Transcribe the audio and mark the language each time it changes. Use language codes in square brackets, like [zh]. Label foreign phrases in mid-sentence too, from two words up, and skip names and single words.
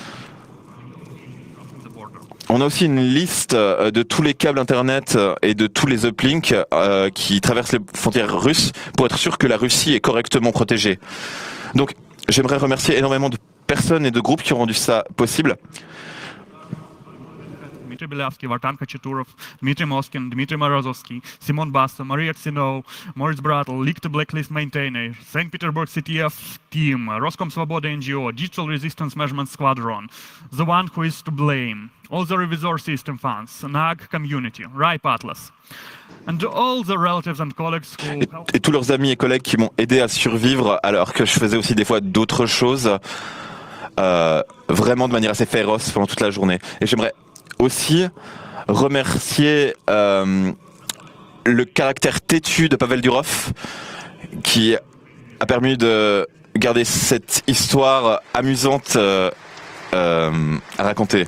[fr] On a aussi une liste de tous les câbles Internet et de tous les uplinks qui traversent les frontières russes pour être sûr que la Russie est correctement protégée. Donc j'aimerais remercier énormément de personnes et de groupes qui ont rendu ça possible. Dmitry Belявsky, Vartan Khachaturov, Dmitry Moskin, Dmitry Morozovsky, Simon Basta, Maria Tsinov, Moritz Bratl, Licht Blacklist Maintainer, St. [en] Petersburg CTF Team, Roscom Svoboda NGO, Digital Resistance Measurement Squadron, the one who is to blame, all the Revisor System Funds, NAG Community, RIPE Atlas, and all the relatives and colleagues who... [fr] Et tous leurs amis et collègues qui m'ont aidé à survivre alors que je faisais aussi des fois d'autres choses, vraiment de manière assez féroce pendant toute la journée. Et j'aimerais aussi remercier le caractère têtu de Pavel Durov qui a permis de garder cette histoire amusante à raconter.